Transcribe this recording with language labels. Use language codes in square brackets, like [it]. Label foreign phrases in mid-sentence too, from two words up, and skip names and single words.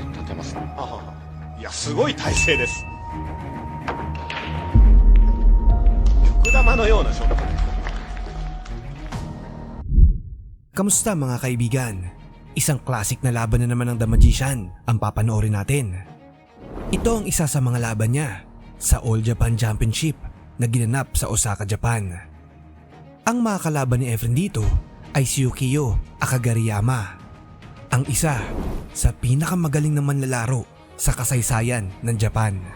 [ja] てます。いや、すごい体勢です。極玉のようなショット。 [tl] Kamusta mga kaibigan? Isang classic na laban na naman ng The Magician ang papanoorin natin. Ito ang isa sa mga laban niya sa All Japan Championship na ginanap sa Osaka, Japan. Ang mga kalaban ni Efren dito ay si Yukio Akagariyama, ang isa sa pinakamagaling na manlalaro sa kasaysayan ng Japan.